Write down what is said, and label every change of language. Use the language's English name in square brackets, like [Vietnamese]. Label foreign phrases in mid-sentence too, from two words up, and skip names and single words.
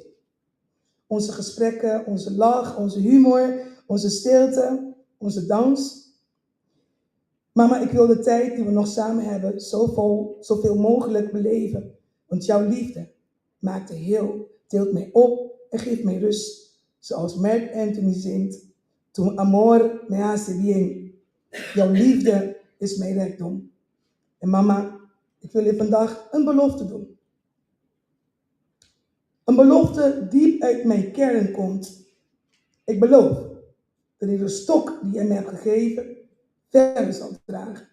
[Dutch] Onze gesprekken, onze lach, onze humor, onze stilte, onze dans. Mama, ik wil de tijd die we nog samen hebben zoveel mogelijk beleven. Want jouw liefde maakt heel, tilt mij op en geeft mij rust. Zoals Mark Anthony zingt. [Spanish] Tu amor me hace bien. [Dutch] Jouw liefde is mijn rijkdom. En mama, ik wil je vandaag een belofte doen. Een belofte diep uit mijn kern komt. Ik beloof dat ik de stok die jij me hebt gegeven verder zal dragen.